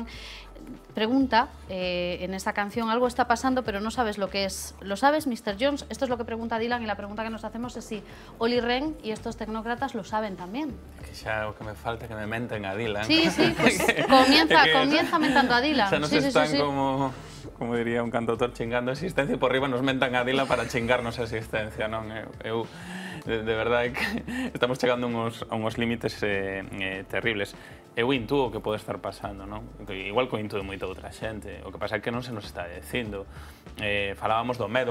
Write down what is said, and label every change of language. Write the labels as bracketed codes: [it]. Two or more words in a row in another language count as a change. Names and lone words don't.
[es] Pregunta en esta canción, algo está pasando pero no sabes lo que es. ¿Lo sabes, Mr. Jones? Esto es lo que pregunta Dylan y la pregunta que nos hacemos es si Olli Rehn y estos tecnócratas lo saben también. [gl] Que xa o que me falta que me menten a Dylan. [es] Sí, pues comienza mentando a Dylan. O sea, nos están como diría un cantautor, chingando [gl] a existencia e por riba nos mentan a Dylan para chingarnos a existencia, non? De verdade que estamos chegando a uns límites terribles. Eu intuo o que pode estar pasando, non? Igual que intuo moita outra xente. O que pasa é que non se nos está dicindo. Falábamos do medo.